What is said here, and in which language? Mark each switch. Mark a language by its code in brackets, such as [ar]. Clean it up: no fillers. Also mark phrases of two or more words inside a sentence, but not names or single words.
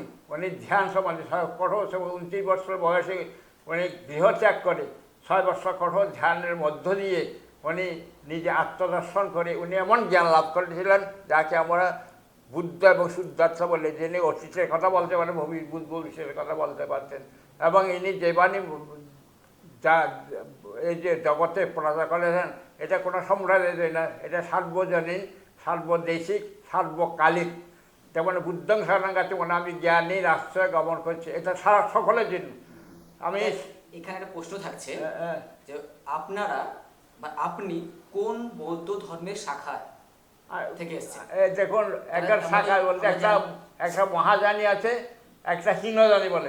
[bn] উনি ধ্যান সমাধি কঠোর 29 বছর বয়সে উনি গৃহত্যাগ করে 6 বছর কঠোর ধ্যানের মধ্য দিয়ে উনি নিজে আত্মদর্শন করে উনি এমন জ্ঞান লাভ করেছিলেন যাকে আমরা বুদ্ধ এবং শুদ্ধার্থ বলে, যিনি অতীতের কথা বলতে পারেন, ভবিষ্যতের কথা বলতে পারতেন। এবং ইনি যে বাণী যা এই যে জগতে প্রচার করেছেন, এটা কোনো সম্প্রদায় না, এটা সার্বজনীন, সার্বদেশিক, সার্বকালিক। যেমন [pi] বুদ্ধং শরণং গচ্ছামি [bn] মানে আমি জ্ঞানীর আশ্রয় গমন করছি, এটা সারা সকলের জন্য। আমি এখানে একটা প্রশ্ন থাকছে যে আপনারা বা আপনি কোন বৌদ্ধ ধর্মের শাখায় থেকে এসেছেন? দেখুন, একটা শাখায় বলতে একটা মহাযানী আছে, একটা হীনযানী বলে।